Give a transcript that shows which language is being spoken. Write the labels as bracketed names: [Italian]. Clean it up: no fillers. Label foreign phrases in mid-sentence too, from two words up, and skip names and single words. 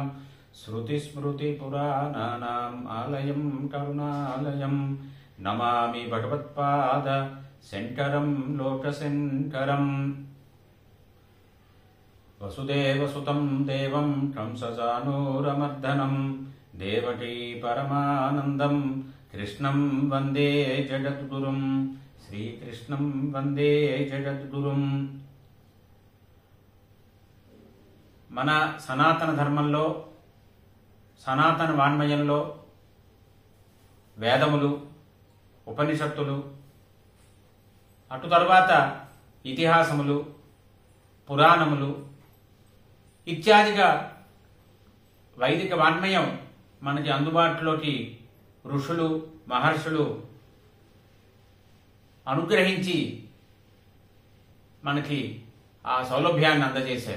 [Sanskrit] श्रुतिस्मृतिपुराणानाम् आलयं करुणालयं नमामि भगवत्पाद शङ्करं लोकशङ्करम्। वसुदेवसुतं देवं कंसचाणूरमर्दनं देवकी परमानन्दं कृष्णं वन्दे जगद्गुरुं श्रीकृष्णं वन्दे जगद्गुरुं। [Telugu] మన సనాతన ధర్మంలో సనాతన వాన్మయంలో వేదములు ఉపనిషత్తులు అటు తరువాత ఇతిహాసములు పురాణములు ఇత్యాదిగా వైదిక వాన్మయం మనకి అందుబాటులోకి ఋషులు మహర్షులు అనుగ్రహించి మనకి ఆ సౌలభ్యాన్ని అందజేశారు.